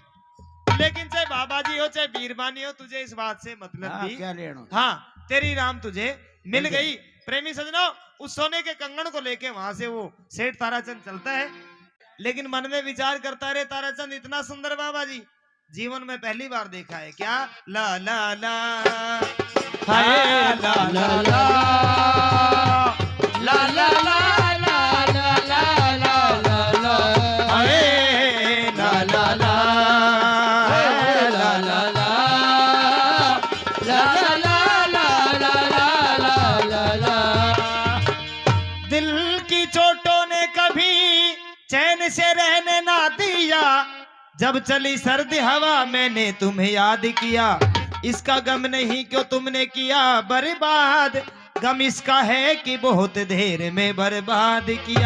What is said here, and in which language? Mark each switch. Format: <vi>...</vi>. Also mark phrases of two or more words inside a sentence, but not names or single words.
<hi>लेकिन चाहे बाबा जी हो चाहे बीरबानी हो, तुझे इस बात से मतलब भी क्या लेना? हाँ, तेरी राम तुझे मिल गई। प्रेमी सजनों, उस सोने के कंगन को लेके वहां से वो सेठ ताराचंद चलता है, लेकिन मन में विचार करता रहे ताराचंद इतना सुंदर बाबा जी जीवन में पहली बार देखा है क्या? ला ला ला हाय ला ला ला ला ला ला ला ला ला ला ला हाय ला ला ला ला ला ला ला ला ला ला ला। दिल की चोटों ने कभी चैन से रहने ना दिया, जब चली सर्द हवा मैंने तुम्हें याद किया। इसका गम नहीं क्यों तुमने किया बर्बाद, गम इसका है कि बहुत देर में बर्बाद किया।</hi>